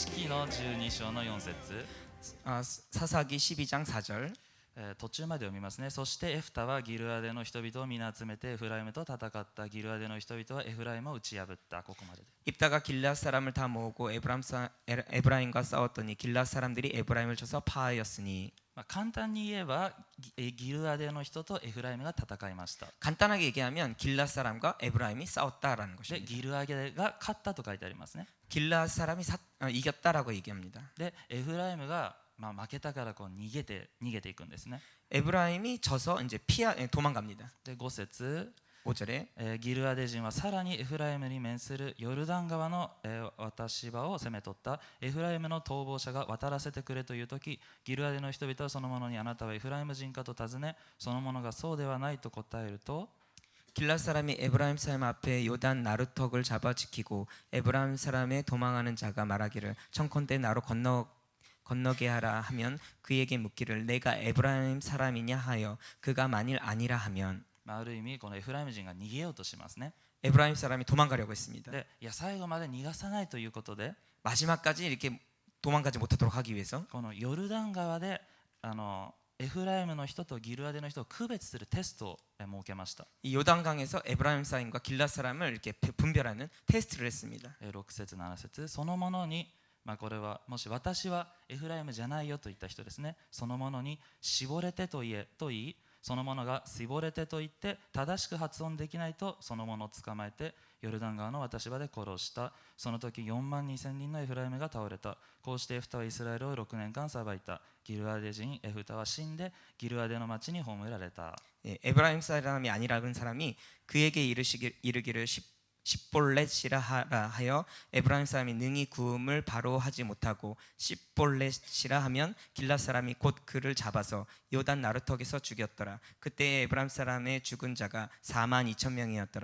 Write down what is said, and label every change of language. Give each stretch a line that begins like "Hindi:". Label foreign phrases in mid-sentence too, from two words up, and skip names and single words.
Japanese: の12章の4節、
Korean: 사사기 12장 4절.
Japanese: 途中まで読みますね。そしてエフタはギルアデの人々を皆集めてエフライムと戦った。ギルアデの人々はエフライムを打ち破った。ここまでで。
Korean: 입다가 길앗 사람을 다 모으고 에브라임과 싸웠더니 길앗 사람들이 에브라임을 쳐서 파하였으니.
Japanese: 簡単に言えばギルアデの人とエフライムが戦いました。
Korean: 간단하게 얘기하면 길앗 사람과 에브라임이 싸웠다라는
Japanese: で
Korean: 것입니다.
Japanese: ギルアデが勝ったと書いてありますね。
Korean: 길앗 사람이 이겼다라고 얘기합니다.
Japanese: でエフライムが負けたからこう逃げていくんですね。
Korean: 에브라임이 져서 이제 도망갑니다.
Japanese: で5節、
Korean: 5절에
Japanese: ギルアデ人はさらにエフライムに面するヨルダン川の渡し場を攻め取った。エフライムの逃亡者が渡らせてくれという時、ギルアデの人々はその者にあなたはエフライム人かと尋ね、その者がそうではないと答えると、
Korean: 길앗 사람이 에브라임 사람 앞에 요단 나루턱을 잡아 지키고 에브라임 사람의 도망하는 자가 말하기를 청컨대 나로 건너게 하라 하면 그에게 묻기를 내가 에브라임 사람이냐 하여 그가 만일 아니라 하면.
Japanese: ある意味このエフライム人が逃げようとしますね。
Korean: 에브라임 사람이 도망가려고 했습니다.
Japanese: でいや最後まで逃がさないということで
Korean: 마지막까지 이렇게 도망가지 못하도록 하기 위해서
Japanese: このヨルダン川でエフライムの人とギルアデの人を区別するテストを設けました。
Korean: 이 요단강에서 에브라임 사람과 길앗 사람을 이렇게 분별하는 테스트를 했습니다.
Japanese: 6 節7節、その者に、これはもし私はエフライムじゃないよと言った人ですね。その者に絞れてと言えと言い、その者が絞れてと言って正しく発音できないとその者を捕まえてヨルダン川の渡し場で殺した。その時4万2000人のエフライムが倒れた。こうしてエフタはイスラエルを6年間裁いた。ギルアデ人エフタは死んでギルアデの町に葬られた。
Korean: 에브라임 사람이 아니라는 사람이 그에게 이르기를 십볼렛이라 하여 에브라임 사람이 능히 구음을 바로 하지 못하고 십볼렛이라 하면 길앗 사람이 곧 그를 잡아서 요단 나루턱에서 죽였더라. 그때 에브라임 사람의 죽은 자가 4만 2천 명이었더라.